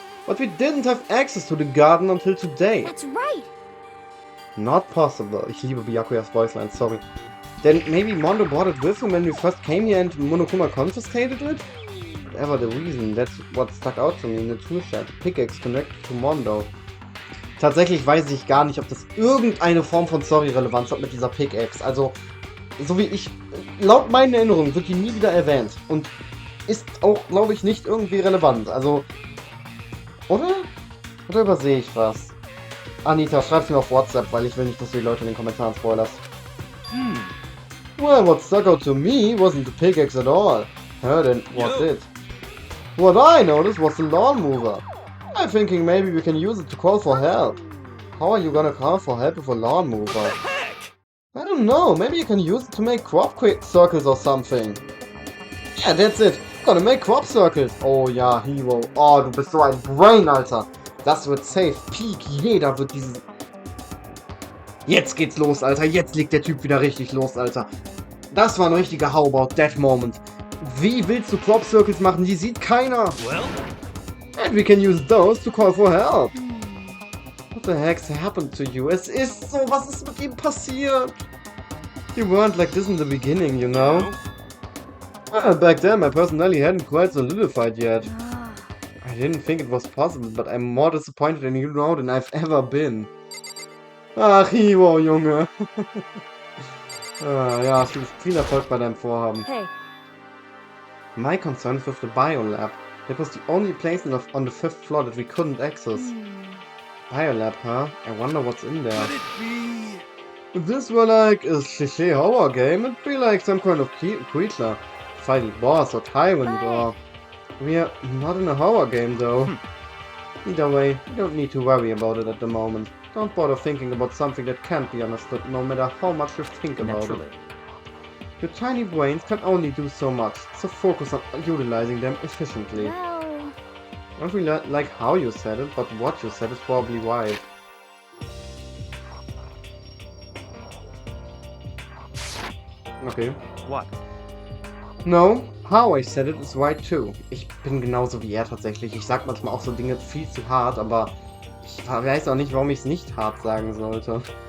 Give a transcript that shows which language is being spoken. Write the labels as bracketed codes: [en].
[en] But we didn't have access to the garden until today. That's right. Not possible. [de] Ich liebe [en] Byakuya's voice line, sorry. Then maybe Mondo brought it with him when we first came here and Monokuma confiscated it? Whatever the reason, that's what stuck out to me in the tool shed. Pickaxe connected to Mondo. [de] Tatsächlich weiß ich gar nicht, ob das irgendeine Form von Story-Relevanz hat mit dieser Pickaxe. Also, so wie ich, laut meinen Erinnerungen wird die nie wieder erwähnt. Und ist auch, glaube ich, nicht irgendwie relevant. Also, oder? Oder übersehe ich was? Anita, schreib's mir auf WhatsApp, weil ich will nicht, dass du die Leute in den Kommentaren spoilerst. [en] Well, what stuck out to me wasn't the pickaxe at all. Then what's it? What I noticed was the lawn mover. I'm thinking maybe we can use it to call for help. How are you gonna call for help with a lawn mover? Heck! I don't know, maybe you can use it to make crop circles or something. Yeah, that's it. Gonna make crop circles. [de] Oh ja, [en] Hiro. [de] Oh, du bist so ein Brain, Alter. Das wird safe. Peak. Jeder wird diesen... Jetzt geht's los, Alter. Jetzt legt der Typ wieder richtig los, Alter. Das war ein richtiger [en] How About That Moment. [de] Wie willst du Crop Circles machen? Die sieht keiner. [en] Well, And we can use those to call for help. What the heck's happened to you? [de] Es ist so, was ist mit ihm passiert? [en] You weren't like this in the beginning, you know? Well, back then my personality hadn't quite solidified yet. I didn't think it was possible, but I'm more disappointed in you now than I've ever been. [de] Ach, Hiro, Junge. Ja, viel Erfolg bei deinem Vorhaben. [en] Hey, My concern is with the biolab. That was the only place on the 5th floor that we couldn't access. Biolab, huh? I wonder what's in there. could it be? If this were like a cliché horror game, it'd be like some kind of creature. Fighting boss or tyrant or... We're not in a horror game though. Either way, you don't need to worry about it at the moment. Don't bother thinking about something that can't be understood no matter how much you think about it. Naturally. Your tiny brains can only do so much, so focus on utilizing them efficiently. Well, I don't really like how you said it, but what you said is probably right. Okay. What? No, how I said it is right too. [de] Ich bin genauso wie er tatsächlich. Ich sag manchmal auch so Dinge viel zu hart, aber ich weiß auch nicht, warum ich es nicht hart sagen sollte.